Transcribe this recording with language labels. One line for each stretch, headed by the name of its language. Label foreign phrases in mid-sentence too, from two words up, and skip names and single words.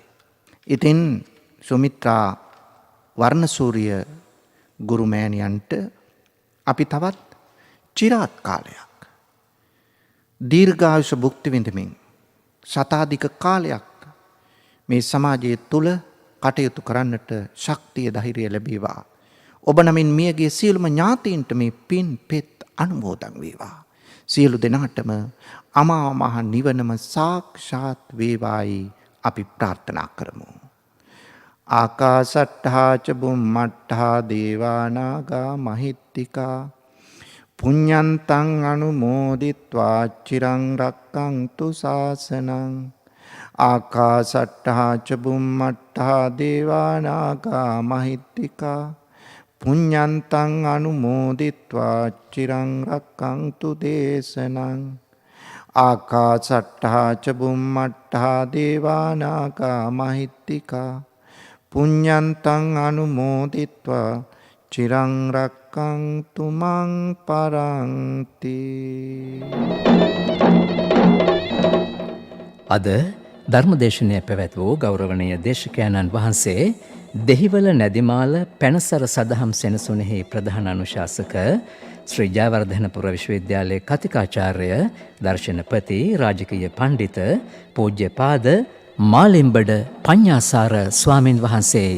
Sinhala: ඉතින් සුමිත්‍රා වර්ණසූරිය ගුරු මෑණියන්ට අපි තවත් චිරාත් කාලයක් දීර්ඝායුෂ භුක්ති විඳමින් සතාධික කාලයක් මේ සමාජය තුළ කටයුතු කරන්නට ශක්තිය ධෛර්යය ලැබේවා. ඔබ නමින් මියගේ සියලුම ඥාතීන්ට මේ පින් පෙත් අනුමෝදන් වේවා. සියලු දෙනාටම අමා මහ නිවනම සාක්ෂාත් වේවායි අපි ප්‍රාර්ථනා කරමු.
Pali: ආකාසට්ඨා ච බුම්මට්ඨා දේවා නාග මහිත්‍තිකා පුඤ්ඤන්තං අනුමෝදිත්වා චිරං රක්ඛන්තු ශාසනං. ආකාසට්ඨා ච බුම්මට්ඨා දේවා නාග මහිත්‍තිකා පුඤ්ඤන්තං අනුමෝදිත්වා චිරං රක්ඛන්තු දේශනං. ආකාසට්ඨා ච බුම්මට්ඨා දේවා නාග මහිත්‍තිකා පුඤ්ඤන්තං අනුමෝදිත්වා චිරං රක්ඛන්තු මං පරන්ති.
Sinhala: අද ධර්මදේශනය පැවැත් වූ ගෞරවනීය දේශකයන්න් වහන්සේ දෙහිවල නැදිමාල පැනසර සදහම් සෙනසුනෙහි ප්‍රධාන අනුශාසක ශ්‍රී ජයවර්ධනපුර විශ්වවිද්‍යාලයේ කතිකාචාර්ය, දර්ශනපති, රාජකීය පණ්ඩිත පූජ්‍යපාද මාලිම්බඩ පඤ්ඤාසාර ස්වාමින් වහන්සේයි.